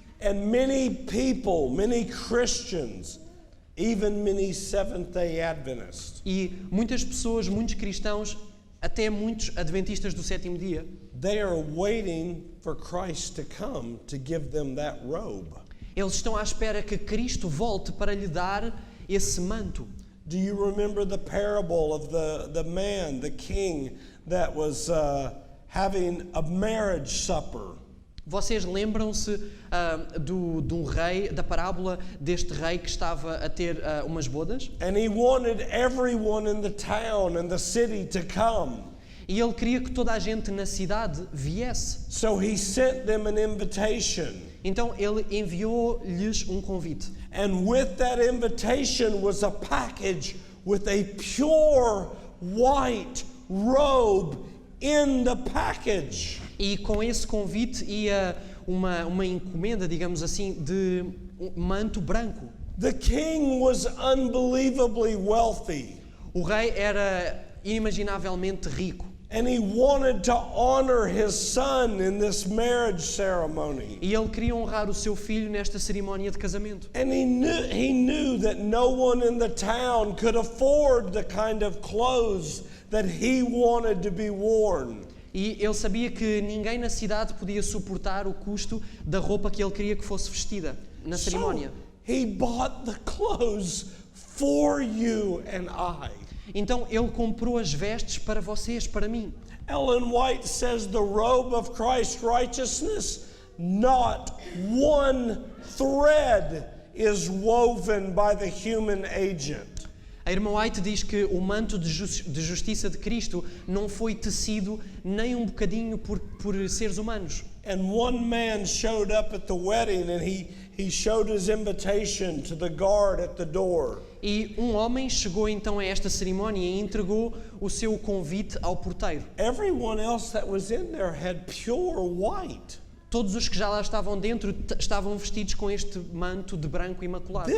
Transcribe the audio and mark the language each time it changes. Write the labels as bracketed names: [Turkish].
[English] And many people, many Christians, even many Seventh-day Adventists, [Portuguese] E muitas pessoas, muitos cristãos, até muitos adventistas do sétimo dia, [English] they are waiting for Christ to come to give them that robe. [Portuguese] eles estão à espera que Cristo volte para lhe dar esse manto. [English] Do you remember the parable of the man, the king, that was having a marriage supper? [Portuguese] Vocês lembram-se de um rei, da parábola deste rei que estava a ter umas bodas? [English] And he wanted everyone in the town and the city to come. [Portuguese] E ele queria que toda a gente na cidade viesse. [English] So he sent them an invitation. [Portuguese] Então ele enviou-lhes um convite. [English] And with that invitation was a package with a pure white robe in the package. [Portuguese] E com esse convite ia uma encomenda, digamos assim, de um manto branco. [English] The king was unbelievably wealthy. [Portuguese] O rei era inimaginavelmente rico. [English] And he wanted to honor his son in this marriage ceremony. [Portuguese] E ele queria honrar o seu filho nesta cerimónia de casamento. [English] And he knew that no one in the town could afford the kind of clothes that he wanted to be worn. [Portuguese] E ele sabia que ninguém na cidade podia suportar o custo da roupa que ele queria que fosse vestida na cerimónia. [English] So he bought the clothes for you and I. [Portuguese] Então ele comprou as vestes para vocês, para mim. [English] Ellen White says the robe of Christ's righteousness, not one thread is woven by the human agent. [Portuguese] A irmã White diz que o manto de justiça de Cristo não foi tecido nem um bocadinho por seres humanos. [English] And one man showed up at the wedding and he showed his invitation to the guard at the door. [Portuguese] E um homem chegou então a esta cerimónia e entregou o seu convite ao porteiro. [English] Everyone else that was in there had pure white. [Portuguese] Todos os que já lá estavam dentro estavam vestidos com este manto de branco imaculado.